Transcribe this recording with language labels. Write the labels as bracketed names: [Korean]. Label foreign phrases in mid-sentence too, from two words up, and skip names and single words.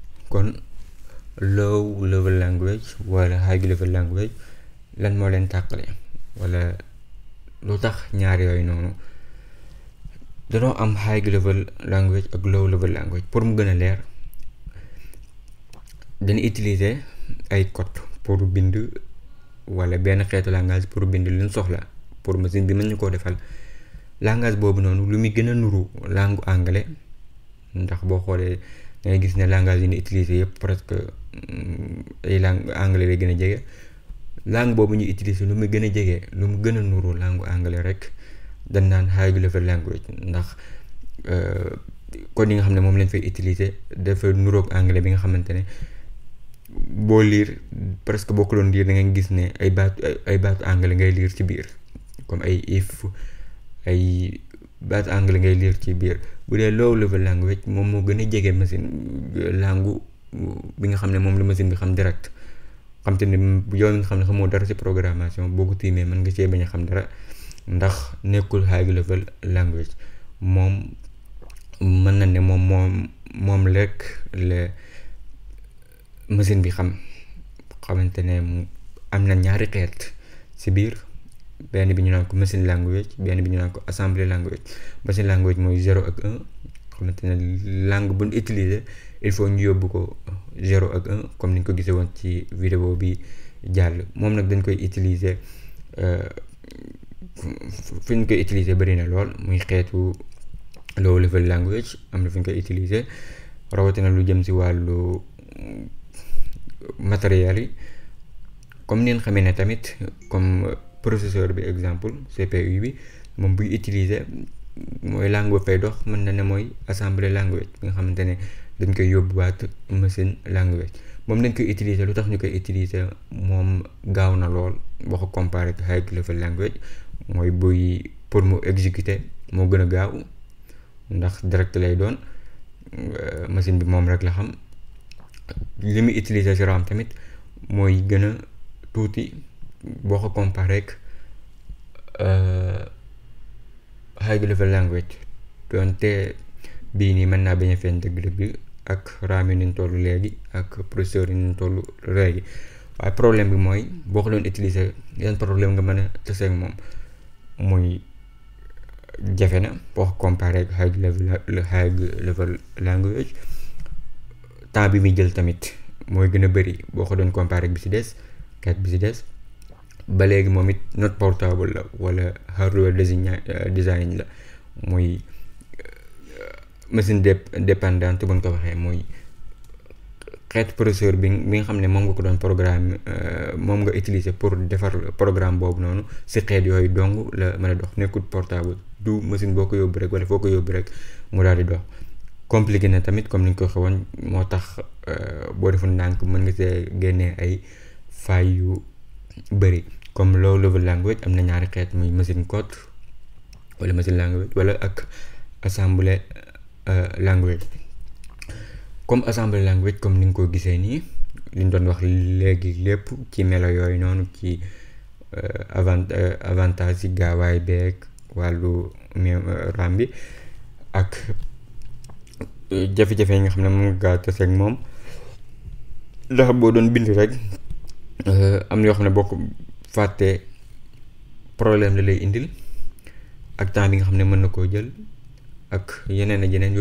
[Wolof] kon [English] low level language [Wolof] wala [English] high level language [Wolof] lan moo leen tàqale wala lu tax ñaar yooyu noonu danoo am [English] high level language [Wolof] ak [English] low level language. [Wolof] pour mu gën a leer dañu utiliser ay code pour bind wala benn xeetu langage pour bind luñ soxla pour machine bi mën ñu koo defal. langage boobu noonu lu muy gën a nuru [French] langue anglais, [Wolof] ndax boo xoolee dangay gis ne langage yi ñu utiliser yëpp presque ay [French] langue anglais [Wolof] lay gën a jege. langue boobu ñu utiliser lu mu gën a jege lu mu gën a nuru [French] langue anglais [Wolof] rek dañ naan [English] high level language, [Wolof] ndax code yi nga xam ne moom lañ fay utiliser dafa nuroog anglais bi nga xamante ne boo liir presque boo ko doon liir da ngay gis ne ay baatu anglais ngay liir ci biir, comme ay if ay baatu anglais ngay liir ci biir. bu dee [English] low level language [Wolof] moom moo gën a jege machine langue bi nga xam ne moom la machine bi xam direct, xam te ne yow mi nga xam ne xamoo dara ci programmation boo ko tiimee mën nga cee bañ a xam dara, ndax nekkul [English] high level language. [Wolof] moom mën na ne moom lekk la machine bi xamante ne am na ñaari xeet ci biir. benn bi ñu naan ko [English] machine language, [Wolof] benn bi ñu naan ko [English] assembly language. machine language [Wolof] mooy 0 ak 1, xamante ne langue bu ñu utiliser [French] il faut [Wolof] ñu yóbbu ko 0 ak 1 comme ni ñu ko gisee woon ci vidéo bi jàll. moom nag dañ koy utiliser fi ñu koy utiliser bari na lool, muy xeetu [English] low level language [Wolof] am na fi ñu koy utiliser rawatina lu jëm ci wàllu matériel yi. comme neen xamee ne tamit comme processeur bi exemple CPU bi moom buy utiliser mooy langue ba fay dox mën na ne mooy [English] assembly language [Wolof] bi nga xamante ne dañ koy yóbbuwaat [English] machine language. [Wolof] moom dañ koy utiliser lu tax ñu koy utiliser moom gaaw na lool boo ko comparé ak [English] high level language, [Wolof] mooy buy pour mu exécuter moo gën a gaaw ndax direct lay doon, machine bi moom rek la xam. li muy utiliser ci RAM tamit mooy gën a tuuti boo ko comparé ak [English] high level language, [Wolof] doonte bii nii mën naa bañ a feeñ dëgg-dëgg bi ak RAM yi niñ toll léegi ak processeur yi niñ toll léegi. waaye problème bi mooy boo ko doon utiliser yan problème nga mën a tase ak moom, muy jafe na boo ko comparé ak [English] high level language. [Wolof] temps bi muy jël tamit mooy gën a bëri boo ko doon comparé ak bi ci des ba léegi moom it [English] not portable [Wolof] la wala [English] hardware design [Wolof] la, muy [French] machine dépendante [Wolof] bu ñu ko waxee, muy xeetu processeur bi nga xam ne moom nga ko doon programme moom nga utiliser pour defar programme boobu noonu ci xeet yooyu dong la mën a dox, nekkul portable. du machine boo ko yóbbu rek wala foo ko yóbbu rek mu daal di dox. compliqué na tamit comme ni ñu ko xewoon, moo tax boo deful ndànk mën nga see génnee ay failles yu bëri. comme [English] low level language [Wolof] am na ñaari xeet, muy [English] machine code [Wolof] wala [English] machine language [Wolof] wala ak [English] assembly language. [Wolof] comme [English] assembly language [Wolof] comme ni nga ko gisee nii li ñu doon wax léegi lépp ci melo yooyu noonu, ci avantage ci gaawaay beeg wàllu RAM bi ak jafe-jafe yi nga xam ne moom nga gaaw tase ak moom, ndax boo doon bind rek am na yoo xam ne boo ko fàttee problème la lay indil, ak temps bi nga xam ne mën na koo jël ak yeneen ak yeneen.